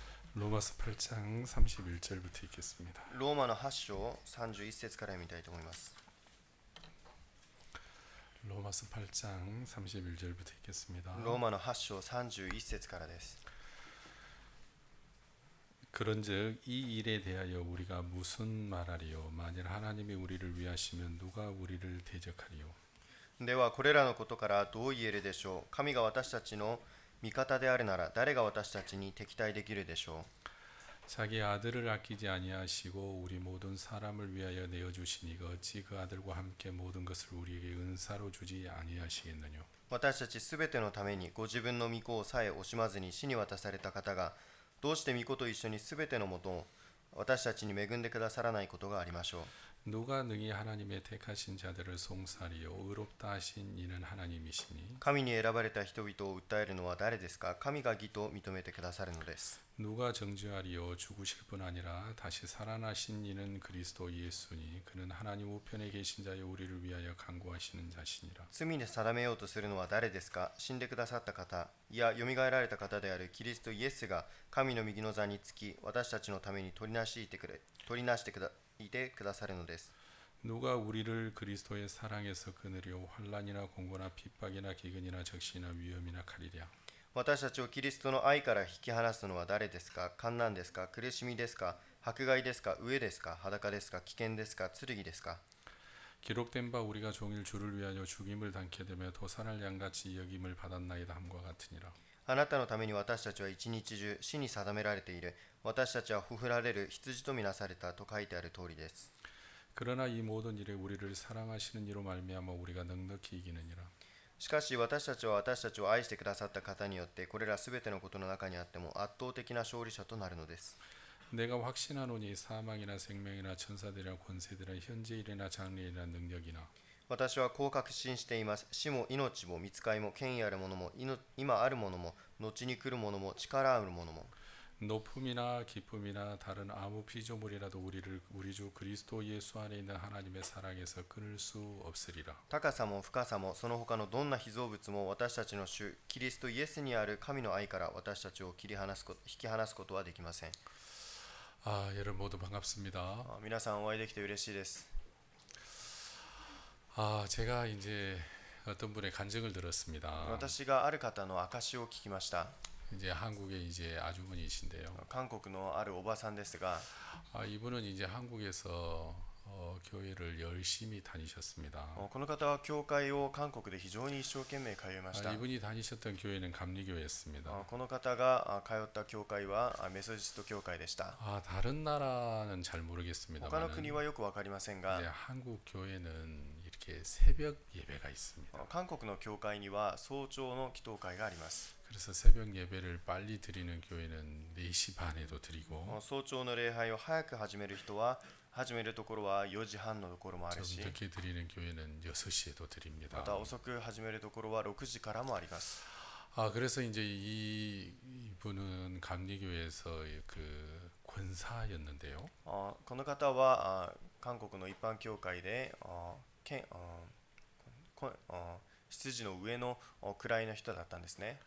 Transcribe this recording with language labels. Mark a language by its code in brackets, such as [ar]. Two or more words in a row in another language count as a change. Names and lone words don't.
[ko] 로마서 8장 31절부터 읽겠습니다. [ja] ローマの8章31節から読みたいと思います。 [ko] 로마서 8장 31절부터 읽겠습니다. [ja] ローマの8章31節からです。 [ko] 그런즉 이 일에 대하여 우리가 무슨 말하리요? 만일 하나님이 우리를 위하시면 누가 우리를 대적하리요? [ja] ではこれらのことからどう言えるでしょう。神が私たちの味方であるなら誰が私たちに敵対できるでしょう。 [ko] 자기 아들을 아끼지 아니하시고 우리 모든 사람을 위하여 내어 주시니가 어찌 그 아들과 함께 모든 것을 우리에게 은사로 주지 아니하시겠느냐? [ja] 私たちすべてのためにご自分の御子をさえ惜しまずに死に渡された方がどうして御子と一緒にすべてのものを私たちに恵んでくださらないことがありましょう。 [ko] 누가 능히 하나님의 택하신 자들을 송사리요 의롭다 하신 이는 하나님이시니 [ja] 神に選ばれた人々を訴えるのは誰ですか。神が義と認めてくださるのです。 [ko] 누가 정죄하리요 죽으실 뿐 아니라 다시 살아나신 이는 그리스도 예수니 그는 하나님 우편에 계신 자여 우리를 위하여 간구하시는 자시니라. [ja] 罪で定めようとするのは誰ですか。死んでくださった方、いや、よみがえられた方であるキリストイエスが神の右の座につき、私たちのために取りなしてくださるのです。 [ko] 누가 우리를 그리스도의 사랑에서 끊으려 환난이나 공고나 핍박이나 기근이나 적시나 위험이나 칼이랴. [ja] 私たちをキリストの愛から引き離すのは誰ですか。患難ですか。苦しみですか。迫害ですか。飢えですか。裸ですか。危険ですか。剣ですか。 [ko] 기록된 바 우리가 종일 주를 위하여 죽임을 당케 되며 도산할 양같이 여김을 받았나이다 함과 같으니라. [ja] あなたのために私たちは一日中死に定められている。私たちはほふられる羊とみなされたと書いてある通りです。 [ko] 그러나 이 모든 일에 우리를 사랑하시는 이로 말미암아 우리가 넉넉히 이기느니라. [ja] しかし私たちは私たちを愛してくださった方によってこれらすべてのことの中にあっても圧倒的な勝利者となるのです。 [ko] 내가 확신하노니 사망이나 생명이나 천사들이나 권세들이나 현재 일이나 장래이나 능력이나 [ja] 私はこう確信しています。死も命も見つかりも権威あるものも今あるものも後に来るものも力あるものも [ko] 높음이나 기쁨이나 다른 아무 피조물이라도 우리 주 그리스도 예수 안에 있는 하나님의 사랑에서 끊을 수 없으리라. [ja] 高さも深さもその他のどんな被造物も私たちの主キリストイエスにある神の愛から私たちを引き離すことはできません。 [ko] 여러분 모두 반갑습니다. [ja] 皆さんお会いできて嬉しいです。 [ko] 제가 이제 어떤 분의 간증을 들었습니다. [ja] 私がある方の証を聞きました。 [ko] 이제 한국의 이제 아주머니이신데요. [ja] 韓国のあるおばさんですが、 [ko] 이분은 이제 한국에서 교회를 열심히 다니셨습니다. [ja] この方は教会を韓国で非常に一生懸命通いました。 [ko] 이분이 다니셨던 교회는 감리교회였습니다. [ja] この方が通った教会はメソジスト教会でした。 [ko] 다른 나라는 잘 모르겠습니다. [ja] 他の国はよくわかりませんが、 [ko] 한국 교회는 이렇게 새벽 예배가 있습니다. [ja] 韓国の教会には早朝の祈祷会があります。 [ko] 그래서 새벽 예배를 빨리 드리는 교회는 4시 반에도 드리고 [ja] 早朝の礼拝を早く始める人は始めるところは4時半のところもあるし、 [ko] 좀 늦게 드리는 교회는 6시에도 드립니다. [ja] また遅く始めるところは6時からもあります。 [ko] 그래서 이제 이분은 감리교회에서 그 권사였는데요. [ja] この方は韓国の一般教会で執事の上の位の人だったんですね。